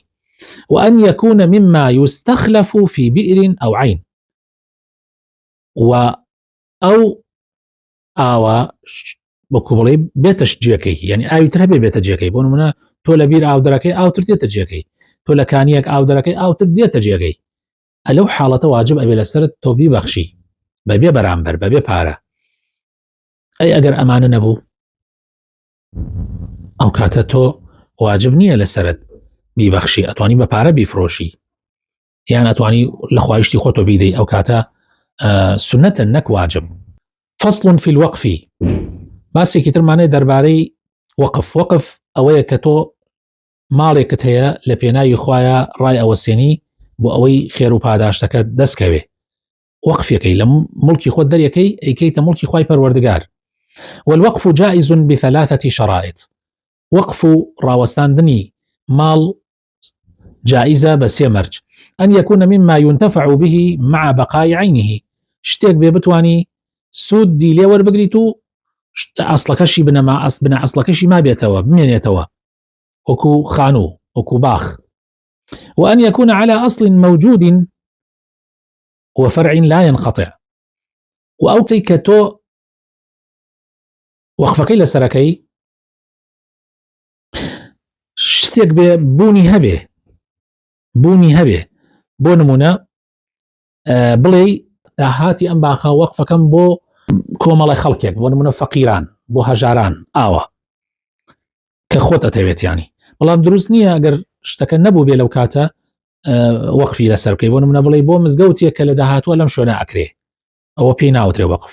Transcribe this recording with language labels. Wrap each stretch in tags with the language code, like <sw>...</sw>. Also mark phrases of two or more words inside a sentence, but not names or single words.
<ar>وأن يكون مما يستخلف في بئر أو عين،</ar> <ckb>و أو ئاوا بۆکو بڵێ بێتە جێەکەی، یعنی ئاویتر هەبێ بێتە جێەکەی، بۆ نمونە تۆ لە بیر ئاو دەرەکەی ئاوتر دێتە جێەکەی، تۆ لە کانیەک ئاو دەرەکەی ئاوتر دێتە جێگەی، ئەلەو حاڵەتە واجب ئەبێ لەسەرت تۆ بیبەخشی بەبێ بەرامبەر بەبێ پارە. ئەی ئەگەر ئەمانە نەبوو ئەو کاتە تۆ واجب نییە لەسەرت بیبەخشی، ئەتوانی بە پارە بیفرۆشی یان ئەتوانی لە خوایشتی خۆتۆ بیدەی، ئەو کاتە سنەتە نەک واجب.</ckb> <ar>فصل في الوقف،</ar> <ckb>باسێکی ترمانێ دەربارەی وەقف. وەقف ئەوەیە کە تۆ ماڵێکت هەیە لە پێناوی خوایە ڕای ئەوەسێنی بۆ ئەوەی خێر و پاداشتەکە دەستکەوێ، وەقفەکەی لە مڵکی خۆت دەرەکەی ئەیکەیتە مڵکی خوای پەروەردگار.</ckb> <ar>والوقف جائز بثلاثة شرائط،</ar> <ckb>وقف ڕاوەستاندنی ماڵ جائزة بسێ مەرج.</ckb> <ar>أن يكون مما ينتفع به مع بقاء عينه،</ar> <ckb>شتێک بێ بتوانی سوودی لێ وەربگریت و ئەسڵەکەشی بنە ئەسڵەکەشی ما بێتەوە بمێنێتەوە وەکو خانوو وەکو باخ.</ckb> <ar>وأن يكون على أصل موجود وفرع لا ينقطع،</ar> <ckb>وأو تيكتو وەقفەکەی لەسەرەکەی شتێک بێ بوونی هەبێ بۆ نمونە بڵێ داهاتی ئەم باخە وەقفەکەم بۆ کۆمەڵی خەڵکێک، بۆ نمونە فەقیران بۆ هەژاران ئاوە کە خۆت ئەتەوێت ینی، بەڵام دروست نییە ئەگەر شتەکە نەبوو بێ لەو کاتە وەقفی لەسەر بکەی، بۆ نمونە بڵێ بۆ مزگەوتێک کە لە داهاتوە لەم شوێنە ئەکرێ، ئەوە پێی ناوترێ وەقف.</ckb>